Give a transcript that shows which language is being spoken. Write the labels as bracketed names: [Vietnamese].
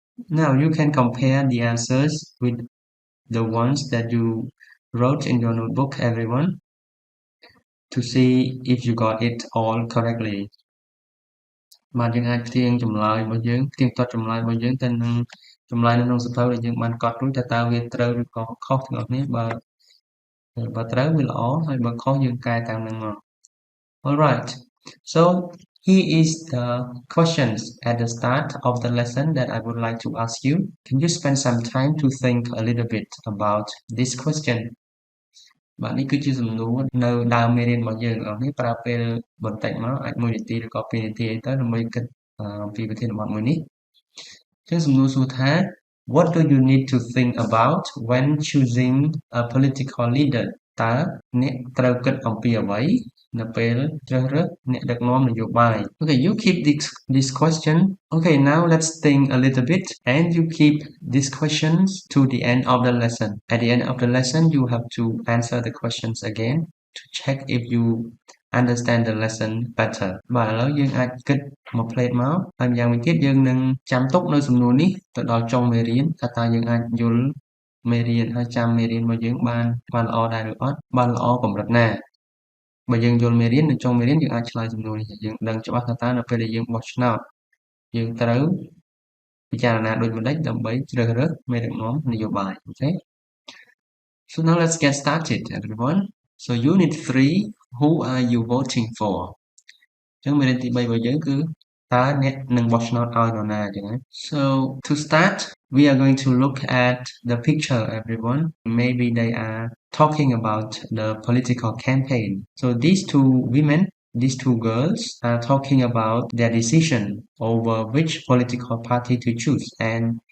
[English] Now you can compare the answers with the ones that you wrote in your notebook, everyone, to see if you got it all correctly. [Khmer] បាទយើងអាចផ្ទៀងចម្លើយរបស់យើងផ្ទៀងផ្ទាត់ចម្លើយរបស់យើងទៅនឹងចម្លើយនៅក្នុងសៀវភៅដែលយើងបានកត់រួចតើវាត្រូវឬក៏ខុសទាំងអស់គ្នាបើត្រូវវាល្អហើយបើខុសយើងកែតាមនឹងមក Alright. [English] So here is the questions at the start of the lesson that I would like to ask you. Can you spend some time to think a little bit about this question? [Khmer] បាទនេះគឺជាសំណួរនៅដើមមេរៀនរបស់យើងអរនេះប្រើពេលបន្តិចមកអាច1នាទីឬក៏2នាទីអីទៅដើម្បីគិតអំពីប្រធានបទមួយនេះអញ្ចឹងសំណួរសួរថា [English] What do you need to think about when choosing a political leader? [Khmer] តើអ្នកត្រូវគិតអំពីអ្វីនៅពេលជ្រើសរើសអ្នកដឹកនាំនយោបាយ [English] Okay, you keep this question. Okay, now let's think a little bit and you keep these questions to the end of the lesson. At the end of the lesson, you have to answer the questions again to check if you understand the lesson better. [Khmer] បាទឥឡូវយើងអាចគិតមួយផ្លេតមកហើយម្យ៉ាងវិញទៀតយើងនឹងចាំទុកនៅសំណួរនេះទៅដល់ចុងមេរៀនថាតើយើងអាចយល់មេរៀនហើយចាំមេរៀនរបស់យើងបានល្អដែរឬអត់បានល្អកម្រិតណាបើយើងយល់មេរៀននៅចុងមេរៀនយើងអាចឆ្លើយសំណួរនេះយើងដឹងច្បាស់ថាតើនៅពេលដែលយើងបោះឆ្នោតយើងត្រូវពិចារណាដូចម្តេចដើម្បីជ្រើសរើសមេដឹកនាំនយោបាយ Okay. [English] So now let's get started everyone. So unit 3 who are you voting for [Khmer] អញ្ចឹងមេរៀនទី3របស់យើងគឺ តើអ្នកនឹងបោះឆ្នោតឲ្យនរណាចឹងណា [English] So to start we are going to look at the picture everyone maybe they are talking about the political campaign so these two women these two girls are talking about their decision over which political party to choose and